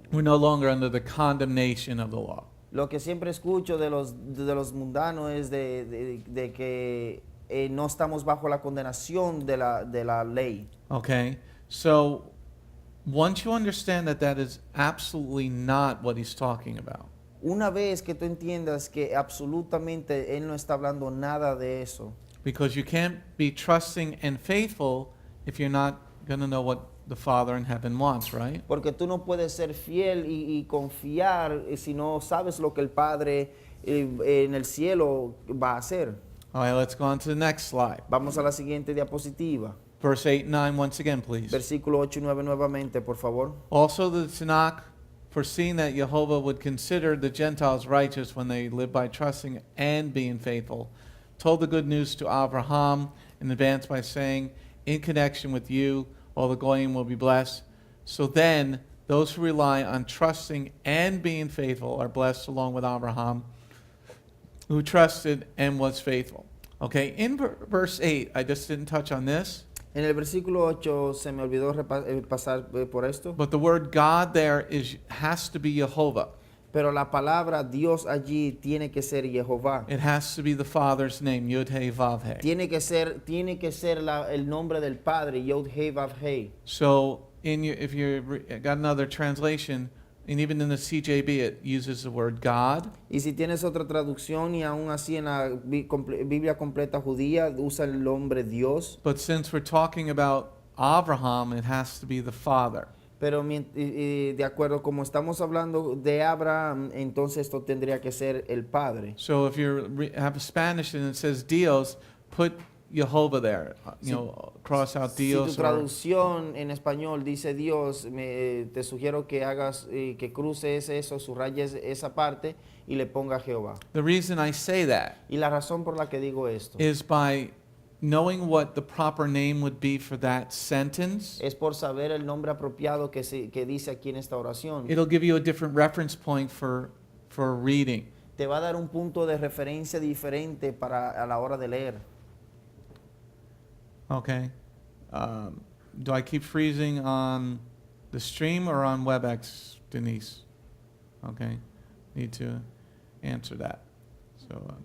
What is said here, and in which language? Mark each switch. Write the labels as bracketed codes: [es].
[en] We're no longer under the condemnation of the law. [es] Lo que siempre escucho de los mundanos es de que no estamos bajo la condenación de la ley. [en] Okay? So, once you understand that is absolutely not what he's talking about. [es] Una vez que tú entiendas que absolutamente él no está hablando nada de eso. [en] Because you can't be trusting and faithful if you're not going to know what the Father in heaven wants, right? [es] Porque tú no puedes ser fiel y confiar si no sabes lo que el Padre en el cielo va a hacer. [en] All right, let's go on to the next slide. [es] Vamos a la siguiente diapositiva. [en] Verse 8 and 9 once again, please. [es] Versículo 8 y 9 nuevamente, por favor. [en] Also the Tanakh, foreseeing that Jehovah would consider the Gentiles righteous when they live by trusting and being faithful, told the good news to Abraham in advance by saying, in connection with you, all the goyim will be blessed. So then, those who rely on trusting and being faithful are blessed along with Abraham, who trusted and was faithful. Okay, in verse 8, I just didn't touch on this. [es] En el versículo 8 se me olvidó pasar por esto. [en] But the word God there has to be Jehovah. [es] Pero la palabra Dios allí tiene que ser Jehová. [en] It has to be the Father's name, Yud He Vav He. [es] Tiene que ser el nombre del Padre, Yod He Vav He. [en] So, if you got another translation, and even in the CJB, it uses the word God. [es] Y si tienes otra traducción y aún así en la Biblia completa judía usa el nombre Dios. [en] But since we're talking about Abraham, it has to be the Father. [es] Pero de acuerdo como estamos hablando de Abraham, entonces esto tendría que ser el Padre. [en] So if you have a Spanish and it says Dios, put Jehovah there. Cross out Dios. [es] Si tu traducción en español dice Dios, te sugiero que hagas que cruces eso, subrayes esa parte y le ponga Jehová. [en] The reason I say that [es] Y la razón por la que digo esto [en] is by knowing what the proper name would be for that sentence. [es] es por saber el nombre apropiado que dice aquí en esta oración. [en] It'll give you a different reference point for reading. [es] Te va a dar un punto de referencia diferente a la hora de leer. [en] Okay. Do I keep freezing on the stream or on WebEx, Denise? Okay. Need to answer that. So.